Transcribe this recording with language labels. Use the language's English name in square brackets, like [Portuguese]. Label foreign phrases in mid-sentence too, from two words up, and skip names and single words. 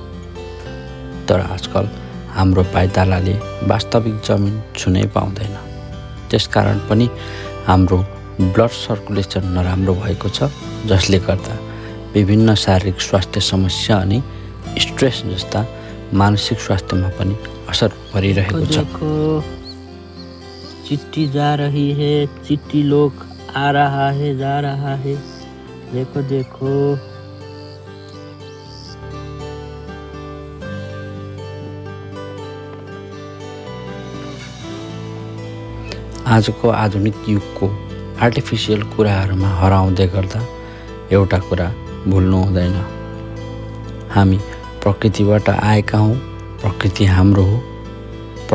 [Nepali] तर आजकल हाम्रो पाइतालाले वास्तविक जमिन छुनै पाउँदैन, त्यसकारण पनि हाम्रो [English] blood circulation [Nepali] नराम्रो भएको छ, जसले गर्दा विभिन्न शारीरिक स्वास्थ्य समस्या अनि स्ट्रेस जस्ता मानसिक स्वास्थ्यमा पनि असर परिरहेको छ। [Hindi] चिट्ठी जा रही है, चिट्ठी लोग आ रहा है, जा रहा है, देखो देखो। [Nepali] आजको आधुनिक युगको आर्टिफिसियल कुराहरूमा हराउँदै गर्दा एउटा कुरा भुल्नु हुँदैन, हामी प्रकृतिबाट आएका हौँ, प्रकृति हाम्रो हो।